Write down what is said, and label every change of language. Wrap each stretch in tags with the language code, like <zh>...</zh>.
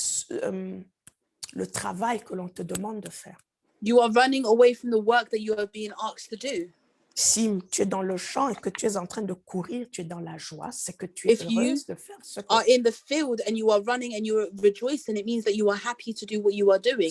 <fr>Le travail que l'on te demande de faire.</fr> <en>You are running away from the work that you are being asked to do.</en> <fr>Si tu es dans le champ et que tu es en train de courir, tu es dans la joie, c'est que tu es heureuse de faire ce que</fr> <en>are in the field and you are running and you are rejoicing, it means that you are happy to do what you are doing.</en>